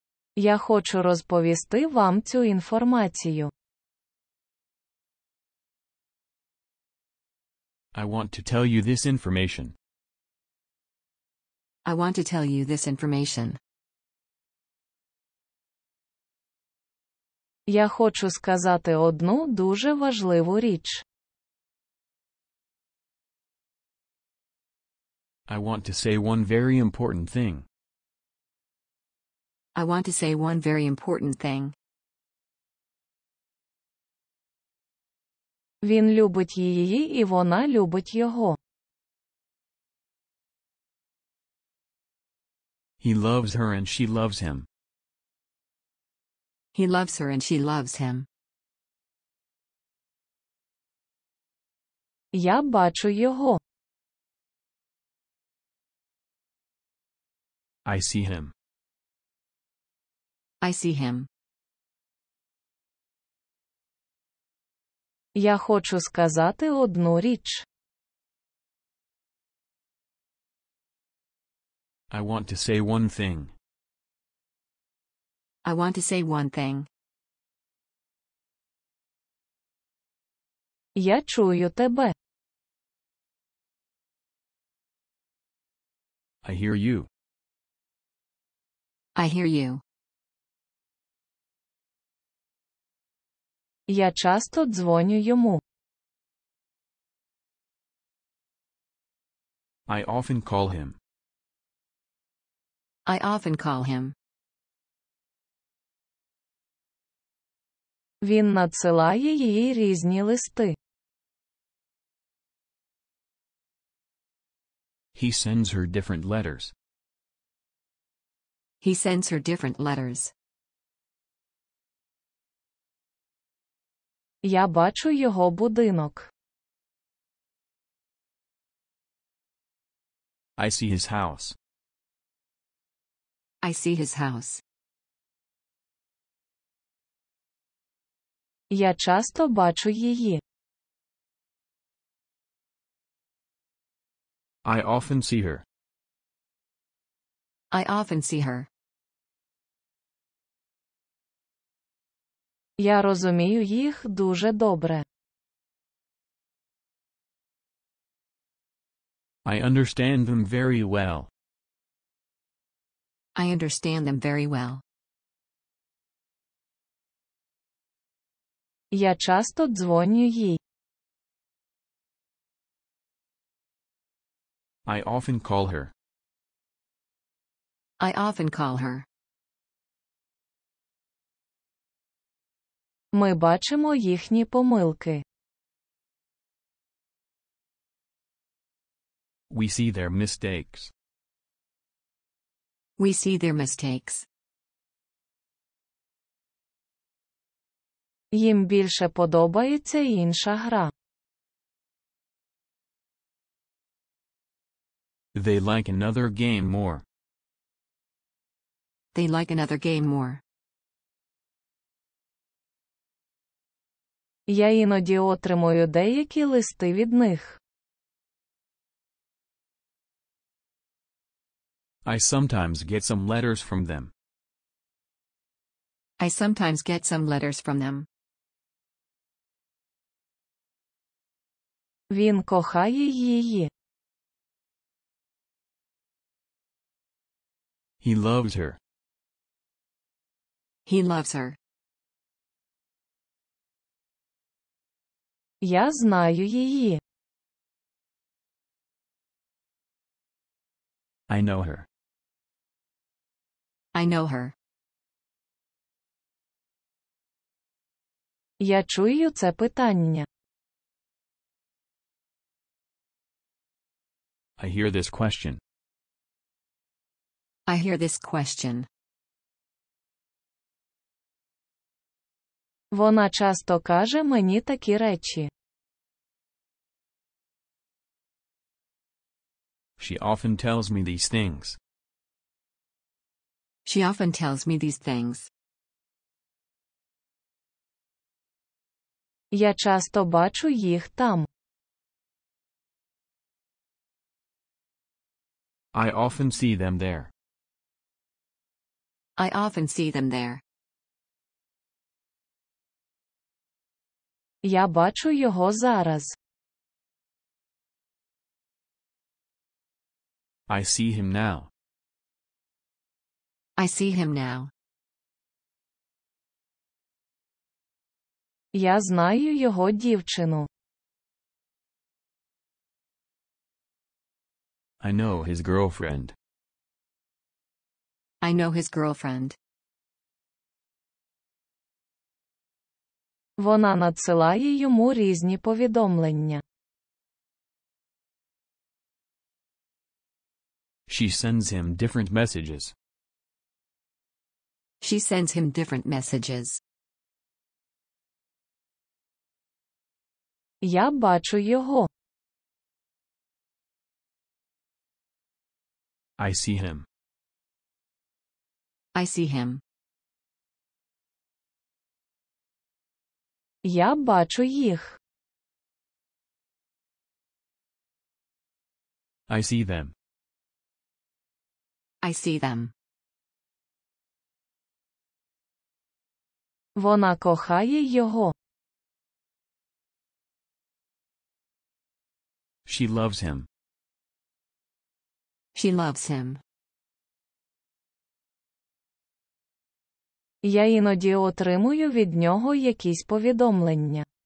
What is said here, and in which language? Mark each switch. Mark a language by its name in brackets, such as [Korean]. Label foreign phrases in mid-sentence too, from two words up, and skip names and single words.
[Ukrainian] Я хочу розповісти вам цю інформацію. [English] I want to tell you this information. I want to tell you this information. [Ukrainian] Я хочу сказати одну дуже важливу річ. [English] I want to say one very important thing. I want to say one very important thing. [Ukrainian] Він любить її і вона любить його. [English] He loves her and she loves him. He loves her and she loves him. [Ukrainian] Я бачу його. [English] I see him. I see him. [Ukrainian] Я хочу сказати одну річ. [English] I want to say one thing. I want to say one thing. [Ukrainian] Я чую тебе. [English] I hear you. I hear you. [Ukrainian] Я часто дзвоню йому. [English] I often call him. I often call him. [Ukrainian] Він надсилає їй різні листи. [English] He sends her different letters. He sends her different letters. [Ukrainian] Я бачу його будинок. [English] I see his house. I see his house. [Ukrainian] Я часто бачу її. [English] I often see her. I often see her. [Ukrainian] Я розумію їх дуже добре. [English] I understand them very well. I understand them very well. [Ukrainian] Я часто дзвоню їй. [English] I often call her. I often call her. [Ukrainian] Ми бачимо їхні помилки. [English] We see their mistakes. We see their mistakes. [Ukrainian] Їм більше подобається інша гра. [English] They like another game more. They like another game more. [Ukrainian] Я іноді отримую деякі листи від них. [English] I sometimes get some letters from them. I sometimes get some letters from them. [Ukrainian] Він кохає її. [English] He loves her. He loves her. [Ukrainian] Я знаю її. [English] I know her. I know her. [Ukrainian] Я чую це питання. [English] I hear this question. I hear this question. [Ukrainian] Вона часто каже мені такі речі. [English] She often tells me these things. She often tells me these things. [Ukrainian] Я часто бачу їх там. [English] I often see them there. I often see them there. [Ukrainian] Я бачу його зараз. [English] I see him now. I see him now. [Ukrainian] Я знаю його дівчину. [English] I know his girlfriend. I know his girlfriend. [Ukrainian] Вона надсилає йому різні повідомлення. [English] She sends him different messages. She sends him different messages. [Ukrainian] Я бачу його. [English] I see him. I see him. [Ukrainian] Я бачу їх. [English] I see them. I see them. [Ukrainian] Вона кохає його. [English] She loves him. She loves him. [Ukrainian] Я іноді отримую від нього якісь повідомлення.